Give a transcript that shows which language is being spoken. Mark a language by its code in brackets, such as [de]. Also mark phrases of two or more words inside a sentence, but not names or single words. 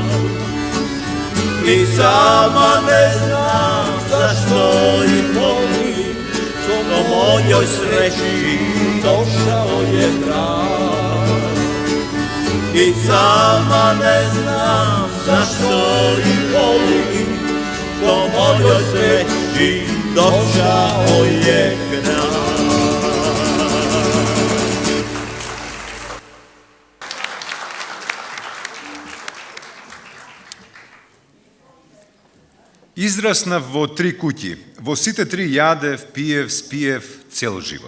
[hr] I sama ne znam zašto ih volim, do mojoj sreći došao je kraj. I sama ne znam zašto ih volim, do mojoj sreći došao je kraj. [mk] Израснав во 3 куќи, во сите 3 јадев, пиев, спиев цел живот.